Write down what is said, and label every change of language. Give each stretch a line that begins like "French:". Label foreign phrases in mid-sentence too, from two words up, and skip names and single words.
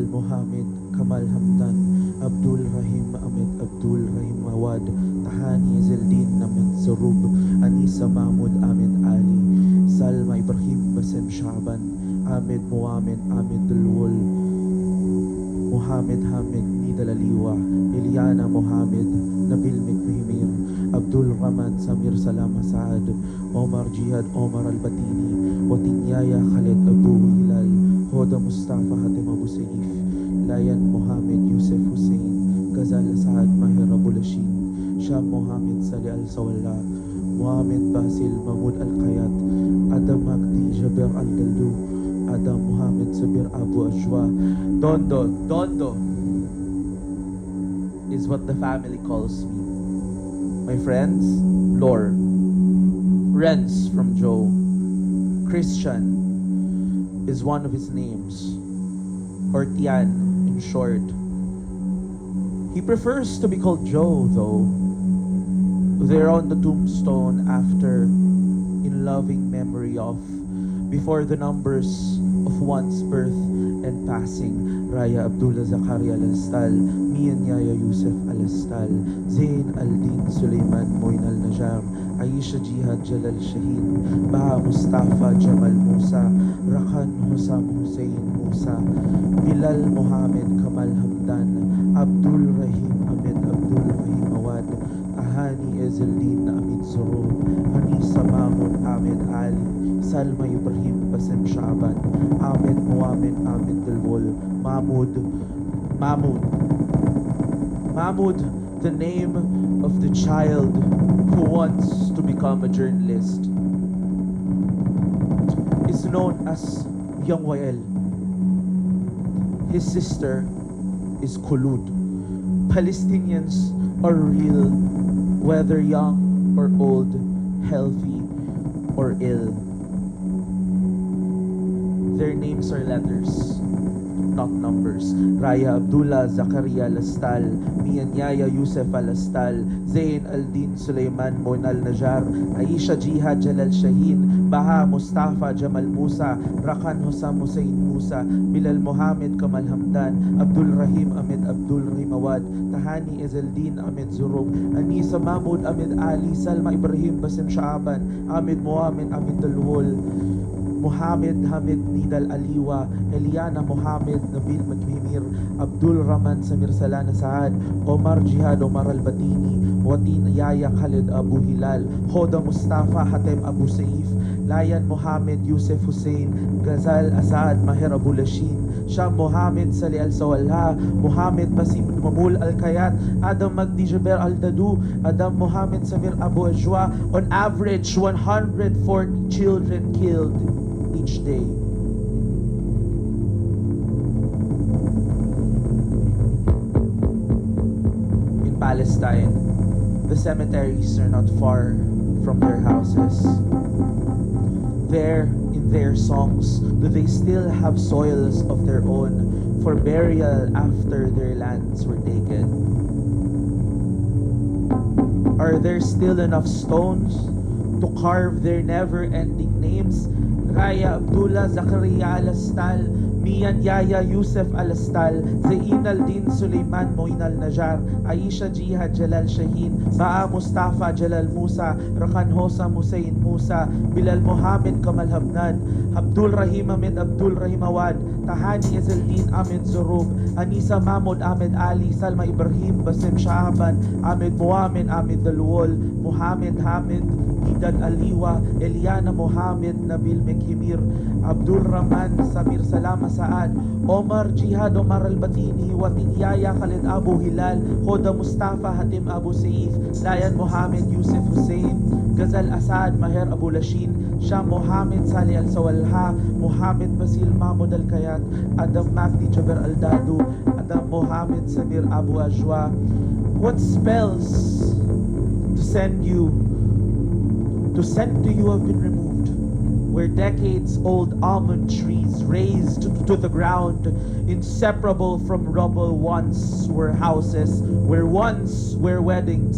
English: Muhammad Kamal Hamdan, Abdul Rahim Ahmed Abdul Rahim Awad, Tahani Zeldin Ahmed Zarub, Anisa Mahmud Ahmed Ali, Salma Ibrahim Basem Shaban, Ahmed Muamin Ahmed Dulwul, Muhammad Hamid Nidal Aliwa, Eliana Muhammad Nabil Mikmihimir, Abdul Rahman Samir Salama Saad, Omar Jihad Omar Al-Batini, Watinyaya Khalid Abu Hilal, Hoda Mustafa Hatim Abu Saif, Layan Muhammad Yusuf Hussein, Ghazal Saad Mahir Abu Lashin, Sham Muhammad Salih Al-Sawalla, Muhammad Basil Mahmud Al-Qayat, Adam Magdi Jabir Al-Daldu, Adam Muhammad Sabir Abu Ajwa. Dondo is what the family calls me. My friends, Lore, Renz from Joe, Christian is one of his names, or Tian in short. He prefers to be called Joe though. They're on the tombstone after in loving memory of, before the numbers of one's birth and passing, Raya Abdullah Zakaria Al-Astal, Mian Yaya Yusuf Al-Astal, Zain Al-Din Suleiman Moin Al-Najar, Aisha Jihad Jalal Shaheen, Baha Mustafa Jamal Musa, Rakhan Hussam Hussein Musa, Bilal Muhammad Kamal Hamdan, Abdul Rahim Ahmed Abdul Rahim Awad, Tahani Ezeldin Amit Zurub, Anisa Mahmud Ahmed Ali, Salma Ibrahim Basem Shaban, Ahmed Muamin Ahmed Dalwul, Mahmud, the name of the child who wants to become a journalist, is known as Young YL. His sister is Khulud. Palestinians are real, whether young or old, healthy or ill. Their names are letters, not numbers. Raya Abdullah Zakaria Al-Astal, Mian Yaya Yusuf Al-Astal, Zain Al-Din Suleiman Moin Al-Najar, Aisha Jihad Jalal Shaheen, Baha Mustafa Jamal Musa, Rakhan Hussam Hussein Musa, Bilal Muhammad Kamal Hamdan, Abdul Rahim Ahmed Abdul Rahim Awad, Tahani Ezeldin Ahmed Zurub, Anisa Mahmud Ahmed Ali, Salma Ibrahim Basem Shaaban, Ahmed Muamin Ahmed Dalwul, Muhammad Hamid Nidal Aliwa, Eliana Muhammad Nabil Magmimir, Abdul Rahman Samir Salana Saad, Omar Jihad Omar Al-Batini, Watin Yaya Khalid Abu Hilal, Hoda Mustafa Hatem Abu Saif, Layan Muhammad Yusuf Hussein, Ghazal Asad Mahir Abu Lashin, Sham Muhammad Salih Al-Sawalla, Muhammad Basim Mamul Al-Kayat, Adam Magdi Jaber Al-Dadu, Adam Muhammad Samir Abu Ajwa. On average, 104 children killed each day. In Palestine, the cemeteries are not far from their houses. There, in their songs, do they still have soils of their own for burial after their lands were taken? Are there still enough stones to carve their never-ending names? Raya Abdullah Zakaria Al-Astal, Mian Yaya Yusuf Al-Astal, Zain Al-Din Suleiman Moin Al-Najar, Aisha Jihad Jalal Shaheen, Baha Mustafa Jalal Musa, Rakhan Hussam Hussein Musa, Bilal Muhammad Kamal Hamdan, Abdul Rahim Ahmed Abdul Rahim Awad, Tahani Ezeldin Ahmed Zurub, Anisa Mahmud Ahmed Ali, Salma Ibrahim Basem Shaban, Ahmed Muamin Ahmed Dalwul, Muhammad Hamid Nidal Aliwa, Eliana Muhammad Nabil Mekhimir, Abdul Rahman Samir Salama Saad, Omar Jihad Omar Al-Batini, Watin Yaya Khalid Abu Hilal, Hoda Mustafa Hatim Abu Saif, Layan Muhammad Yusuf Hussein, Ghazal Asad Mahir Abu Lashin, Sham Muhammad Salih Al-Sawalha, Muhammad Basil Mahmud Al-Kayat, Adam Magdi Jaber Al-Dadu, Adam Muhammad Samir Abu Ajwa. What spells to send to you have been removed where decades-old almond trees raised to the ground, inseparable from rubble, once were houses, where once were weddings.